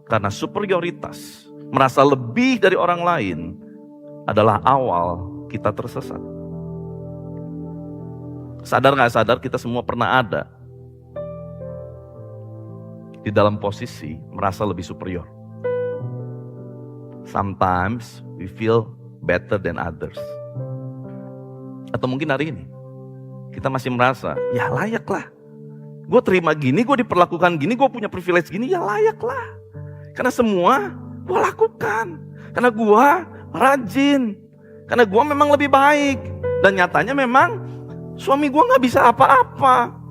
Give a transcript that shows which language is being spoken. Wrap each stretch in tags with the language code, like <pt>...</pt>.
<id>Karena superioritas, merasa lebih dari orang lain, adalah awal kita tersesat. Sadar gak sadar kita semua pernah ada di dalam posisi merasa lebih superior.</id> <en>Sometimes we feel better than others.</en> <id>Atau mungkin hari ini kita masih merasa, ya layaklah. Gue terima gini, gue diperlakukan gini, gue punya privilege gini, ya layaklah. Karena semua gue lakukan. Karena gue rajin. Karena gue memang lebih baik. Dan nyatanya memang suami gue gak bisa apa-apa.</id>